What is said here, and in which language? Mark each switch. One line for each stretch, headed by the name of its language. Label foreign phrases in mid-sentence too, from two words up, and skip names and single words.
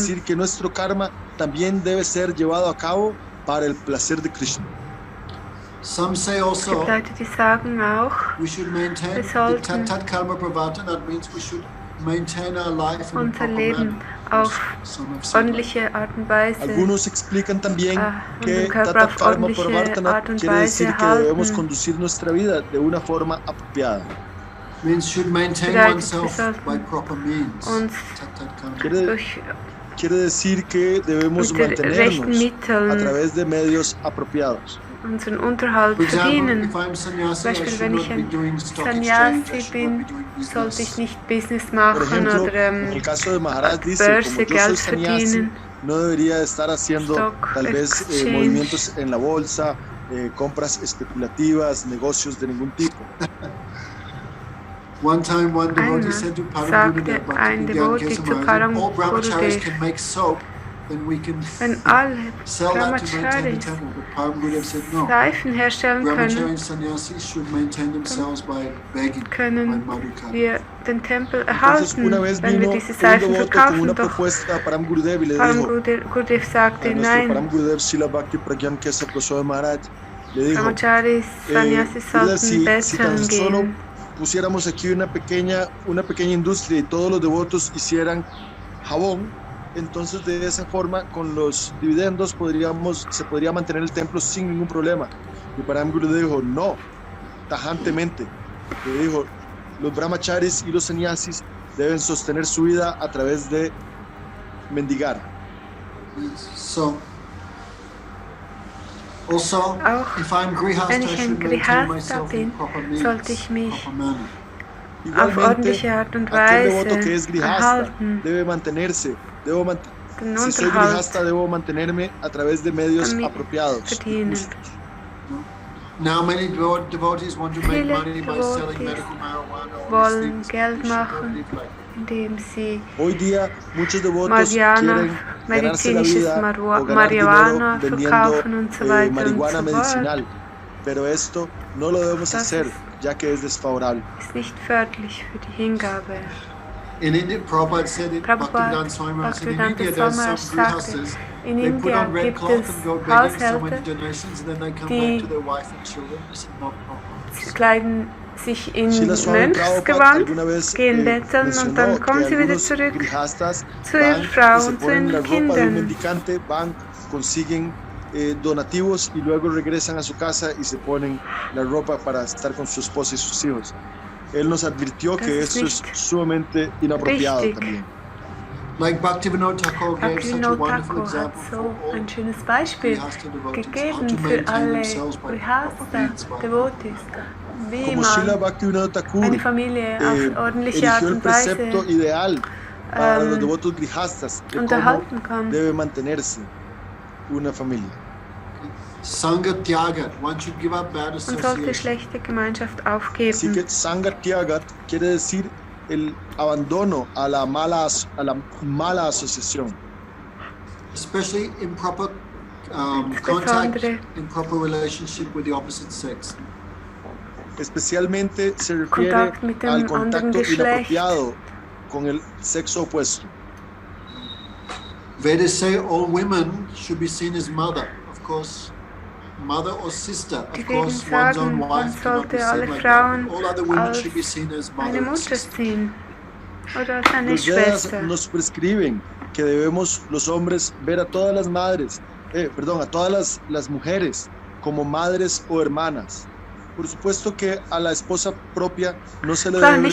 Spanish: decir que nuestro karma también debe ser llevado a cabo para el placer de Krishna.
English: Some say
German: Es also gibt Leute, die sagen auch,
English: we should maintain
German: wir
English: the
German: sollten
Sanskrit: tat karma pravartana.
English: That means we should maintain our life in a
German: unser
English: proper
German: Leben
English: manner.
German: auf
English: Some have said that.
German: ordentliche Art und Weise,
Spanish: Algunos explican también que
German: unseren Körper Tatat auf karma ordentliche pravartana Art und
Spanish: quiere decir
German: Weise
Spanish: que debemos
German: halten.
Spanish: conducir nuestra vida de una forma apropiada.
English: Means should maintain
German: Bedeutet,
English: oneself
German: wir sollten
English: by proper means.
German: uns
Sanskrit: Tat karma.
Spanish: Quiere decir que debemos
German: mit den rechten
Spanish: mantenernos a
German: Mitteln
Spanish: través de medios apropiados.
German: unseren Unterhalt
English: For example,
German: verdienen.
English: if I'm sannyasi,
German: Zum
English: I
German: Beispiel,
English: should
German: wenn
English: not
German: ich
English: be
German: ein
English: doing stock exchange. I Sannyasi should
German: bin,
English: not be doing
German: sollte ich
English: business.
German: nicht Business
Spanish: Por
German: machen
Spanish: ejemplo,
German: oder
Spanish: en el caso de Maharaj dice,
German: Börse,
Spanish: como yo soy
German: Geld sannyasi, verdienen.
Spanish: no debería estar haciendo Stock tal vez exchange. movimientos en la bolsa, compras especulativas, negocios de ningún tipo.
English: One time, one devotee
German: Einmal
English: said to Param
German: sagte Gurudev, ein Bhakti Devotee Gyan zu Kesava, Param
English: all brahmacharis Gurudev, can make soap, then we can
German: wenn alle
English: sell that to maintain the Brahmacharis temple. But Param Gurudev said no.
German: Seifen herstellen Brahmachari können,
English: and sannyasis should maintain themselves by begging, by
German: können madhukara. wir den Tempel
Spanish: Entonces,
German: erhalten,
Spanish: una vez
German: wenn wir
Spanish: vino
German: diese
Spanish: un
German: Seifen
Spanish: devoto con
German: verkaufen.
Spanish: una
German: Doch
Spanish: propuesta a Param Gurudev y le Param dijo,
German: Gurudev sagte,
Spanish: a nuestro
German: nein,
Spanish: Param Gurudev Srila Bhakti Pragyan Kesava Goswami Maharaj, le dijo,
German: Brahmacharis, Sannyasis Gurudev, sollten
Spanish: si tan
German: betteln
Spanish: solo
German: gehen.
Spanish: pusiéramos aquí una pequeña industria y todos los devotos hicieran jabón, entonces de esa forma con los dividendos se podría mantener el templo sin ningún problema. Y Param Gurudev dijo no, tajantemente, le dijo, los brahmacharis y los sannyasis deben sostener su vida a través de mendigar.
English: So, also,
German: Auch
English: if I'm grihasta,
German: wenn
English: I
German: ich ein
English: should maintain Grihasta myself
German: bin,
English: in proper means,
German: sollte ich mich
English: proper manner.
German: auf
Spanish: Igualmente,
German: ordentliche Art und
Spanish: aquel devoto que es
German: Weise grihasta erhalten,
Spanish: debe mantenerse,
German: den
Spanish: si soy
German: Unterhalt
Spanish: grihasta debo mantenerme a través de medios
German: damit
Spanish: apropiados y
German: verdienen.
Spanish: justos.
English: Now many devotees want to make
German: Viele
English: money by selling Devotees medical marijuana or
German: wollen
English: these things.
German: Geld
English: We should
German: machen,
English: live like
German: indem sie
Spanish: Hoy día muchos devotos Marihuana, quieren ganarse la medizinisches vida o ganar Marihuana dinero
German: verkaufen und so weiter und marihuana so fort.
Spanish: medicinal, pero esto no lo debemos
German: Das
Spanish: hacer ya que es desfavorable.
German: ist nicht förderlich für die Hingabe.
English: in India. Prabhupada said it. Prabhupada, Bhaktivedanta Swami Maharaj said in Bhaktivedanta India there's Swami some
German: Maharaj sagte,
English: grihastas. in They put India on red
German: gibt
English: cloth
German: es
English: and go begging so many
German: Haushälter,
English: donations, and then they come
German: die
English: back to their wife and children. This is not proper.
German: sie kleiden sich in Srila Swami Prabhupada Mönchsgewand,
Spanish: alguna vez
German: gehen betteln und
Spanish: mencionó
German: dann kommen
Spanish: que
German: sie wieder
Spanish: algunos
German: zurück grihastas zu ihrer
Spanish: van
German: Frau
Spanish: y se
German: und zu
Spanish: ponen
German: ihren
Spanish: la ropa de un
German: Kindern.
Spanish: mendicante, van, consiguen donativos y luego regresan a su casa y se ponen la ropa para estar con su esposa y sus hijos. Él nos advirtió
German: Das
Spanish: que
German: ist
Spanish: eso es
German: nicht
Spanish: sumamente inapropiado
German: richtig.
Spanish: también.
English: Like Bhaktivinoda Thakur gave such a Bhaktivinoda wonderful
German: Thakur hat
English: example so for all
German: ein schönes Beispiel
English: grihasta devotees, how
German: gegeben
English: to
German: für
English: maintain
German: alle
English: themselves by proper Grihasta means, by
German: Devotees, wie
Spanish: Como Srila
German: man Bhaktivinoda Thakur eine Familie auf ordentliche Art
Spanish: eligió el
German: und Weise
Spanish: precepto ideal para los ähm, devotos grihastas de cómo
German: unterhalten kann.
Spanish: debe mantenerse una familia.
Sanskrit: Sangha Tyagat,
English: one should give up bad
German: Man sollte
English: association.
German: schlechte Gemeinschaft
Spanish: Así
German: aufgeben.
Spanish: que
Sanskrit: Sangha Tyagat
Spanish: quiere decir el abandono a la mala asociación,
English: Especially improper contact,
German: Insbesondere
English: improper relationship with the opposite sex.
Spanish: especialmente se refiere
German: Kontakt mit dem
Spanish: al
German: anderen
Spanish: contacto
German: Geschlecht.
Spanish: inapropiado con el sexo opuesto.
English: Vedas say all women should be seen as mother, of course, mother or sister.
German: Die
English: Of course,
German: Veden
English: one's
German: sagen,
English: own
German: man
English: wife cannot be
German: sollte alle
English: seen like
German: Frauen
English: that. All other women
German: als
English: should be seen as mother
German: eine
English: and
German: Mutter
English: sister.
German: sehen oder als eine
Spanish: Los Vedas
German: Schwester.
Spanish: nos prescriben que debemos los hombres ver a todas las madres, a todas las mujeres como madres o hermanas. Por supuesto que a la esposa propia no se le
German: Klar,
Spanish: debe ver